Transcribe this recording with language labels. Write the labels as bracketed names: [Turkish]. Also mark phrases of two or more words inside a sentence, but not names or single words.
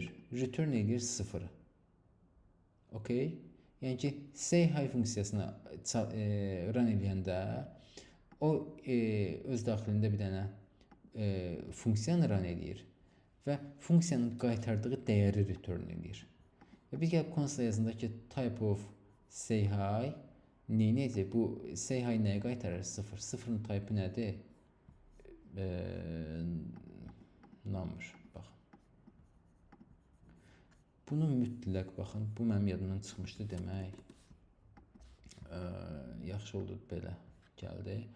[Azerbaijani] Return edir sıfırı. Okay? Yəni ki, say hi funksiyasına run edəndə o öz daxilində bir dənə funksiyanı run edir və funksiyanın qaytardığı dəyəri return edir. Və biz gəlib konsola yazında ki, [English] type of say hi neyəcək? [Azerbaijani] Bu say hi nəyə qaytarır? Sıfır. Sıfırın type'ı nədir? Number. Baxın. Bunu mütləq baxın. Bu mənim yadımdan çıxmışdı demək. Yaxşı oldu belə gəldi.